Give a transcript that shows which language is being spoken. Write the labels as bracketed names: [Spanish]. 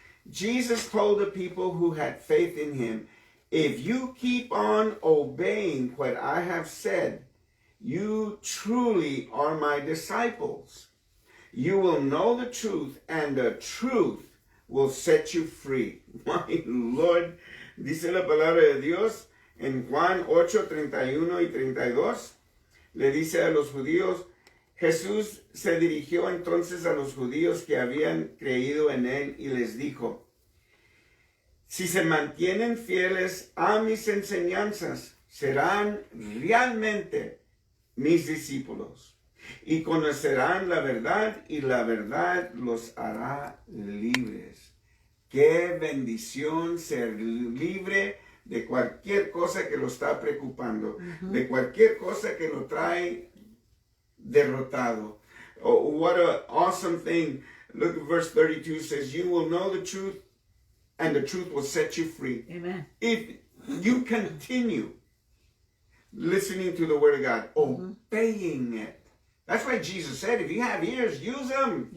[English] Jesus told the people who had faith in him, if you keep on obeying what I have said, you truly are my disciples. You will know the truth, and the truth will set you free. My Lord, [Spanish] dice la palabra de Dios en Juan 8, 31 y 32. Le dice a los judíos, Jesús se dirigió entonces a los judíos que habían creído en él y les dijo, si se mantienen fieles a mis enseñanzas, serán realmente mis discípulos y conocerán la verdad y la verdad los hará libres. Qué bendición ser libre de cualquier cosa que lo está preocupando, de cualquier cosa que lo trae derrotado. [English] Oh, what an awesome thing. Look at verse 32 says, you will know the truth and the truth will set you free. Amen. If you continue listening to the word of God, obeying it. That's why Jesus said, if you have ears, use them.